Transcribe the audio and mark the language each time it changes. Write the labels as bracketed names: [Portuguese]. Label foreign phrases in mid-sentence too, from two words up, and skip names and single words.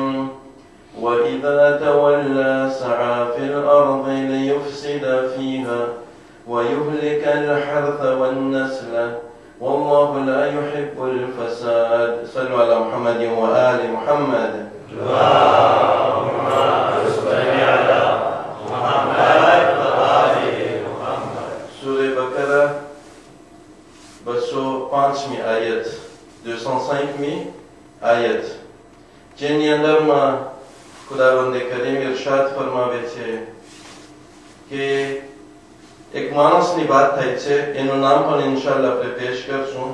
[Arabic] وإذا تولى سعى في الأرض ليفسد فيها ويهلك الحرث والنسل والله لا يحب الفساد. صلوا على محمد وآل محمد. اللهم صل على محمد وآل محمد. [Gujarati] Surah Baqara 205મી આયત 205મી આયત જેની અંદરમાં ખુદાવંદે કરીમ ઇરશાદ ફરમાવે છે કે એક માણસની વાત થાય છે, એનું નામ પણ ઇન્શાઅલ્લાહ આપણે પેશ કરશું.